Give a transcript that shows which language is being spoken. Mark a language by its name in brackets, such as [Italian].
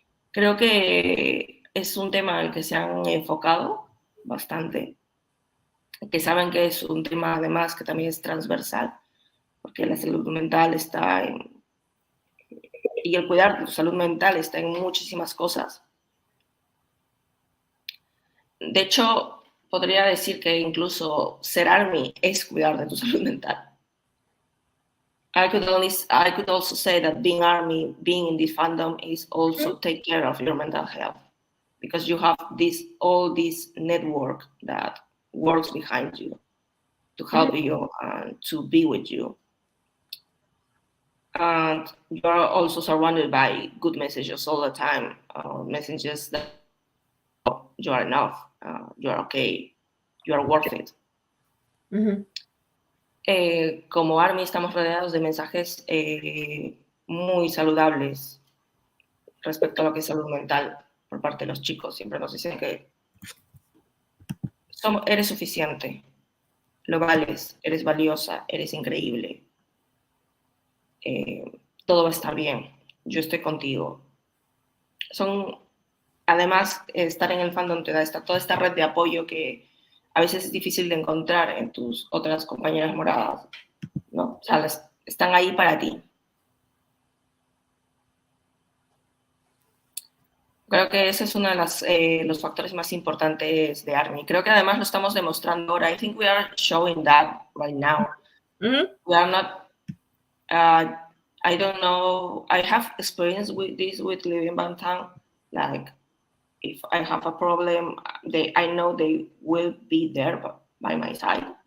[Spanish] Creo que es un tema al que se han enfocado bastante, que saben que es un tema además que también es transversal, porque la salud mental está y el cuidar de tu salud mental está en muchísimas cosas. De hecho, podría decir que incluso ser ARMY es cuidar de tu salud mental. [English] I could also say that being ARMY, being in this fandom, is also take care of your mental health, because you have all this network that works behind you to help you and to be with you. And you are also surrounded by good messages all the time, messages that you are enough, you are okay, you are worth it. [Spanish] Como ARMY estamos rodeados de mensajes muy saludables respecto a lo que es salud mental por parte de los chicos. Siempre nos dicen que eres suficiente, lo vales, eres valiosa, eres increíble. Todo va a estar bien, yo estoy contigo. además, estar en el fandom te da toda esta red de apoyo que a veces es difícil de encontrar en tus otras compañeras moradas, ¿no? O sea, están ahí para ti. Creo que ese es uno de los factores más importantes de ARMY. [English] Creo que además lo estamos demostrando ahora. I think we are showing that right now. Mm-hmm. We are not, I don't know, I have experience with this with living Bangtan. Like, if I have a problem, I know they will be there by my side.